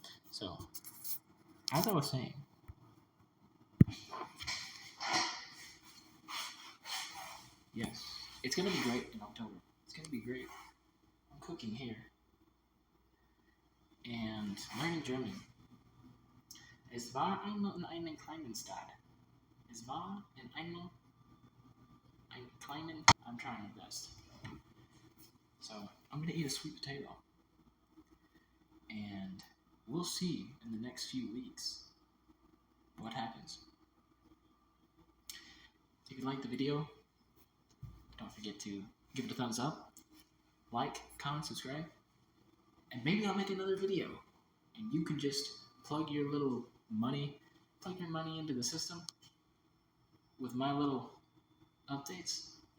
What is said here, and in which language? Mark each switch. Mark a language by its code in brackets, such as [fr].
[en] So, as I was saying, yes, it's going to be great in October. It's going to be great. I'm cooking here and learning German. [de] Es war einmal in einem kleinen Stadt. Es war in einmal ein kleinen. [en] I'm trying my best. So I'm going to eat a sweet potato. And we'll see in the next few weeks what happens. If you liked the video, don't forget to give it a thumbs up, like, comment, subscribe, and maybe I'll make another video and you can just plug your money into the system with my little updates.